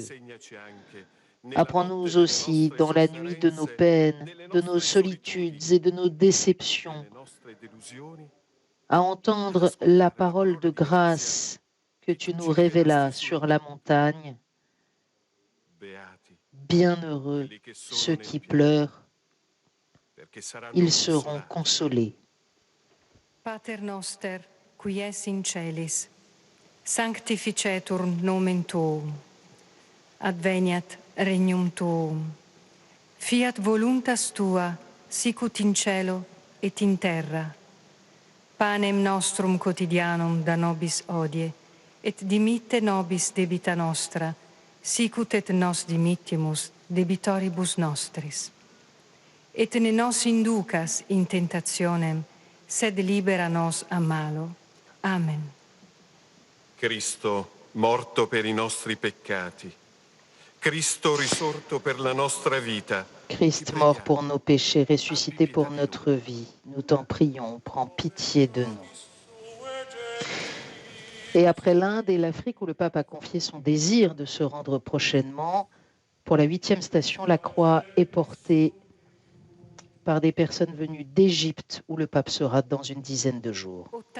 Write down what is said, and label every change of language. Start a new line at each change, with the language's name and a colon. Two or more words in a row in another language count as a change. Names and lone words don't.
French: Apprends-nous aussi, dans la nuit de nos peines, de nos solitudes et de nos déceptions, à entendre la parole de grâce que tu nous révélas sur la montagne. Bienheureux ceux qui pleurent, ils seront consolés.
Latin: Pater noster, qui es in celis, sanctificetur nomen tuum, adveniat regnum tuum, fiat voluntas tua, sicut in cielo et in terra. Panem nostrum quotidianum da nobis hodie, et dimitte nobis debita nostra, sicut et nos dimittimus debitoribus nostris. Et ne nos inducas in tentationem, sed libera nos a malo. Amen.
Italian: Cristo, morto per i nostri peccati, Cristo risorto per la nostra vita.
French: Christ mort pour nos péchés, ressuscité pour notre vie, nous t'en prions, prends pitié de nous. Et après l'Inde et l'Afrique, où le pape a confié son désir de se rendre prochainement, pour la 8e station, la croix est portée par des personnes venues d'Égypte, où le pape sera dans une dizaine de jours.